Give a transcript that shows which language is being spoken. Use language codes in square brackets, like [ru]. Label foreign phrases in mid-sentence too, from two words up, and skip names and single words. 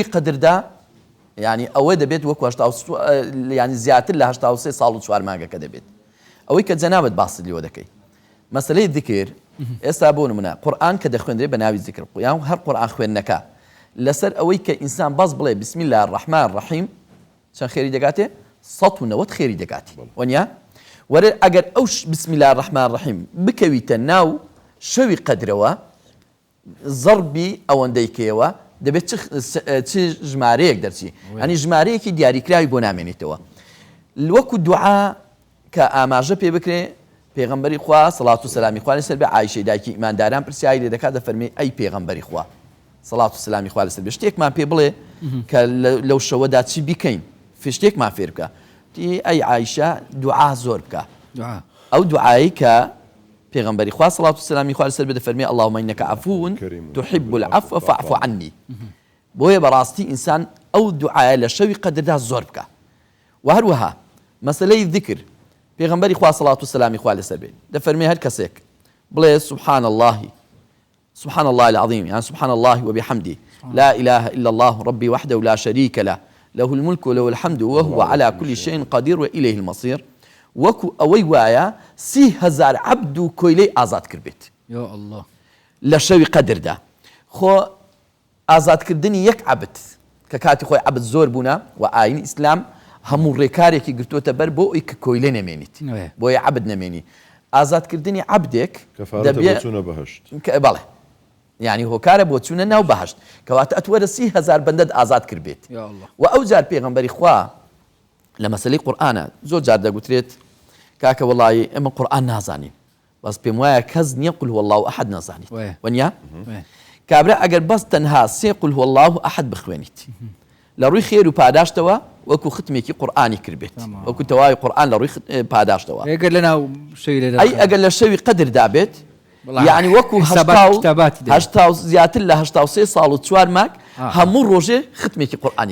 [ckb] قەدردا یعنی ئەوە دەبێت وەکو ینی زیاتر لە 83 ساڵ و 4 مانگەکە دەبێت ئەوەی کە جەنابەت باست لێوە دەکەی مەسەلەی ذکر ئێستا بۆ نمونە قورئان کە دەخوێندرێت بە ناوی ذکر یان هەر قورئان خوێندنەکە لەسەر ئەوەی کە ئینسان باز بڵێ [ar] بسم الله الرحمن الرحیم [ckb] چەند خێری دەگاتێ 190 خێری دەگاتی وەنیا وەرە ئەگەر ئەو [ar] بسم الله الرحمن الرحیم [ckb] بکەویتە ناو شەوی قەدرەوە زەربی ئەوەندەی کێوە دەبێت چ ژمارەیەک دەرچی ئەنی ژمارەیەکی دیاریکراوی بۆ نامێنێتەوە وەکو دوعا کە ئاماژە پێ بکرێ پێغەمبەری خوا سەڵات و سەلامی خوا لەسەر بێ عایشەی دایکی ئیمانداران پرسیاری لێ دەکات دەفەرمێ ئەی پێغەمبەری خوا سەڵات و سەلامی خوا لەسەر بێ شتێکمان پێ بڵێ کە لەو شەوەدا چی بیکەین شتێکمان فێر بکە ئەی عایشە دوعا زۆر بکە ئەو دوعایی کە پێغەمبەری خوا سەڵات و سەلامی خوا لەسەر بێ دەفەرمێ [ar] اللهم إنك عفو تحب العفو فاعف عني [ckb] بۆیە بەڕاستی ئینسان ئەو دوعایە لە شەوی قەدردا زۆر بکە و هەروەها مەسەلەی ذکر پێغەمبەری خوا سەڵات و سەلامی خوا لەسەر بێ دەفەرمێ هەر کەسێک بڵێ سبحان [ar] الله العظيم يعني سبحان الله وبحمده لا إله إلا الله ربي وحده لا شريك له له الملك وله الحمد وهو على كل شيء قدير وإليه المصير [ckb] وەکو ئەوەی وایە 30,000 عەبد و کۆیلەی ئازاد کردبێت [ar] یا الله [ckb] لە شەوی قەدردا خۆ ئازادکردنی یەک عەبد کە کاتی خۆی عەبد زۆر بوونە و ئاینی ئیسلام هەموو ڕێکارێکی گرتووەتە بەر بۆ ئەوی کە کۆیلە نەمێنیت بۆیە عەبد نەمێنی ئازادکردنی عەبدێک دەبێت بەهشت بەڵێ یعنی هۆکارە بۆ چوونە ناو بەهشت کەواتە ئەتوەرە 30,000 بەندەت ئازاد کردبێت و ئەو جار پێغەمبەری خوا لە مەسەلەی قورئانە زۆر جار دەگوترێت کاکە وەڵی ئێمە قورئان نازانین بەس پێم وایە کەس نییە [ar] قول هو الله ئەحد [ckb] نازانیت وەنیا کابرا ئەگەر بەس تەنها 3 [ar] قول هو الله ئەحد [ckb] بخوێنیت لە ڕووی خێر و پاداشتەوە وەکو ختمێکی قورئانی کردبێت وەکو تەواوی قورئان لە ڕووی پاداشتەوە ئەگەر لە شەوی قەدردا بێت یعنی وەکو هەشتا زیاتر لە 83 ساڵ و 4 مانگ هەموو ڕۆژێ ختمێکی قورئانی